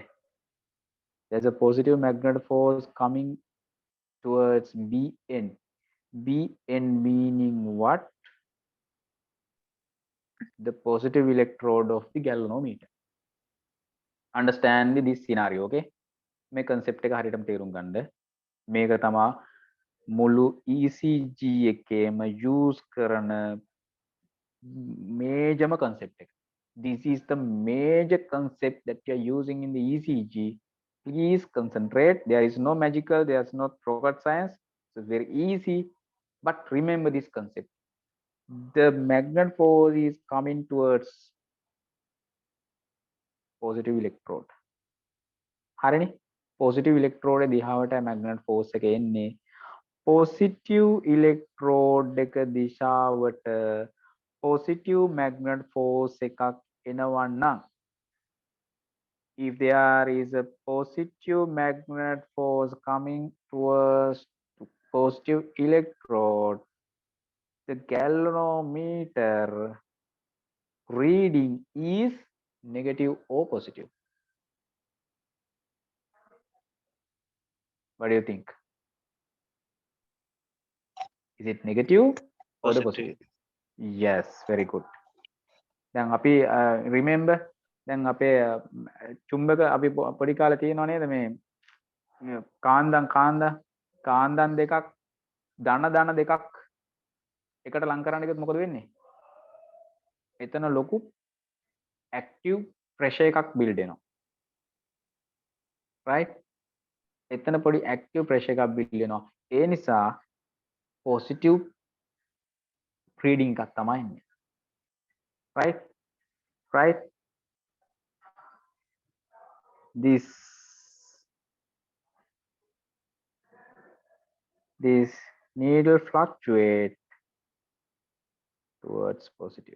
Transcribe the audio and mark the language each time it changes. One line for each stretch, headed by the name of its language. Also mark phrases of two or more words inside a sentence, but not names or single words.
English: There's a positive magnet force coming towards B end. B end meaning what? The positive electrode of the galvanometer. Understand this scenario,
Sinhala: okay? මේ concept එක හරියටම තේරුම් ගන්න. මේක තමා මුළු ECG එකේම use කරන
English: major concept
Sinhala: එක.
English: This is the major concept that you are using in the ECG. Please concentrate. There is no magical, there is no rocket science. It's very easy, but remember this concept. The magnet force is coming towards positive electrode.
Sinhala: හරිනේ?
English: positive electrode
Sinhala: දිහාවට
English: magnet force
Sinhala: එක එන්නේ
English: positive electrode
Sinhala: එක දිශාවට
English: positive magnet force
Sinhala: එකක් එනවා නම්,
English: if there is a positive magnet force coming towards positive electrode, the galvanometer reading is negative or positive. What do you think? Is it negative or the positive? Yes, very good.
Sinhala: දැන් අපි remember දැන් අපේ චුම්බක අපි පොඩි කාලේ තියෙනව නේද මේ කාන්දම් දෙකක් ධන දෙකක් එකට ලං කරන්න ගියොත් මොකද වෙන්නේ? එතන ලොකු
English: active pressure
Sinhala: එකක් build වෙනවා. right? එතන පොඩි
English: active pressure
Sinhala: එකක් build වෙනවා. ඒ නිසා
English: positive reading
Sinhala: එකක් තමයි එන්නේ.
English: right? right? This needle fluctuate towards positive.